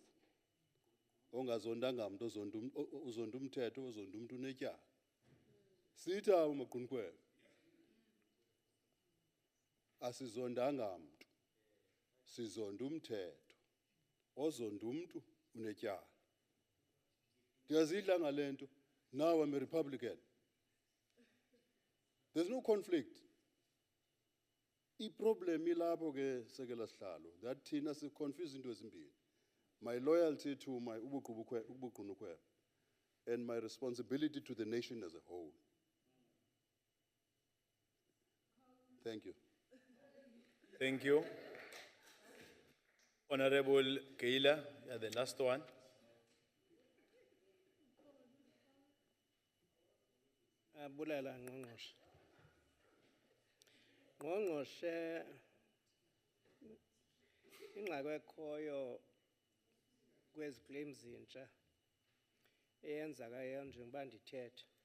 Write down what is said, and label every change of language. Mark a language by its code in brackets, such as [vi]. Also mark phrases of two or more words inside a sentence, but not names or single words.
[xh] Ongazondanga mntu uzonda umthetho, uzonda umuntu unetyala. Sithi abo magqunukhwebe. Asizondanga mntu. Sizonda umthetho. Ozonda umuntu unetyala. Ndiyazidla ngale nto. [en] Now I'm a Republican. There's no conflict. [xh] I-problem ilapho ke sekela sihlalo that thina si-confuse into ezimbili. [en] My loyalty to my ubugqunukhwebe and my responsibility to the nation as a whole. Thank you. Thank you. Honorable Keila, you're the last one. [xh] Bulela Ngqongqoshe. Ngqongqoshe ingxaki ekhoyo kwezi claims zintsha eyenzakayo njengoba ndithetha.